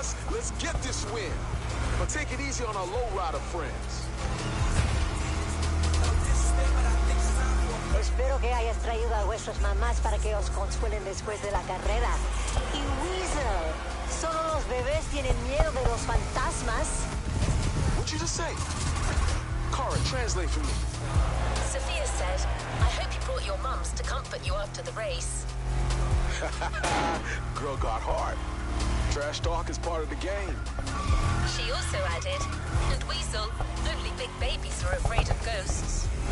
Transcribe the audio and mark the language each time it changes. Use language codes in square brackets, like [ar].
[en] Let's get this win. But take it easy on our lowrider friends. [es] Espero que hayas traído a vuestras mamás para que os consuelen después de la carrera. Y Weasel, ¿solo los bebés tienen miedo de los fantasmas? [en] What'd you just say? Cara, translate for me. Sophia said, I hope you brought your mums to comfort you after the race. Girl got hard. Trash talk is part of the game. She also added, and Weasel, only big babies are afraid of ghosts.